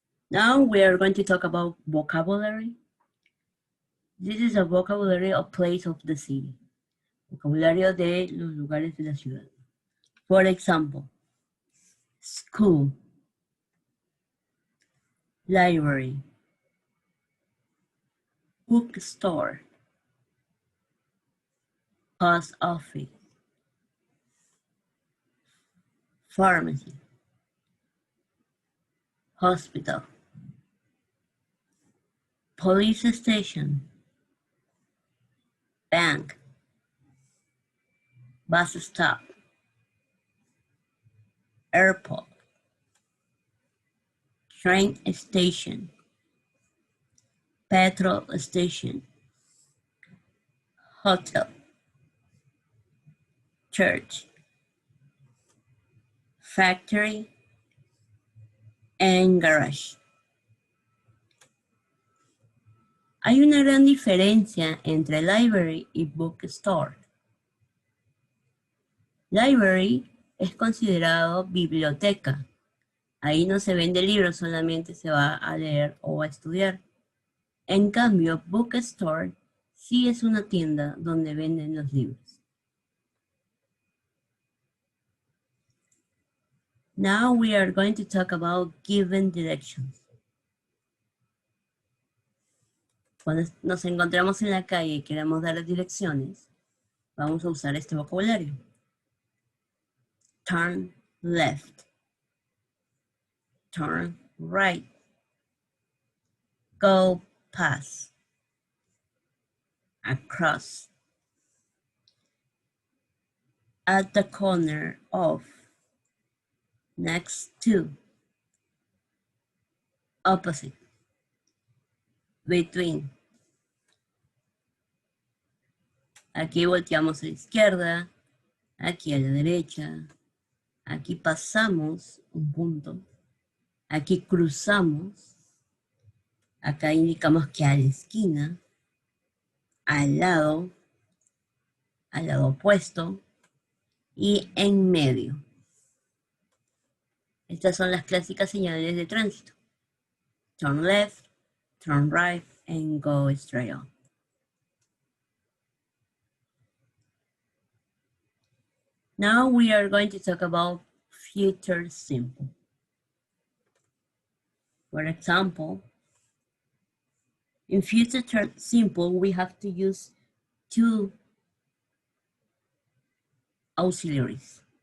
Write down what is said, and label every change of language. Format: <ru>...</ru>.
<en>Now we are going to talk about vocabulary. This is a vocabulary of place of the city.</en> <es>Vocabulario de los lugares de la ciudad.</es> <en>For example, school, library, bookstore, post office, pharmacy, hospital, police station, bank, bus stop, airport, train station, petrol station, hotel, church, factory, and garage.</en> <es>Hay una gran diferencia entre library y bookstore. Library es considerado biblioteca. Ahí no se vende libros, solamente se va a leer o a estudiar. En cambio, bookstore sí es una tienda donde venden los libros.</es> <en>Now we are going to talk about given directions.</en> <es>Cuando nos encontramos en la calle y queremos dar direcciones, vamos a usar este vocabulario.</es> <en>Turn left. Turn right. Go past. Across. At the corner of. Next to. Opposite. Between.</en> <es>Aquí volteamos a la izquierda. Aquí a la derecha. Aquí pasamos un punto. Aquí cruzamos. Acá indicamos que a la esquina. Al lado opuesto y en medio. Estas son las clásicas señales de tránsito.</es> <en>Turn left, turn right, and go straight on. Now we are going to talk about future simple. For example, in future simple, we have to use two auxiliaries.</en>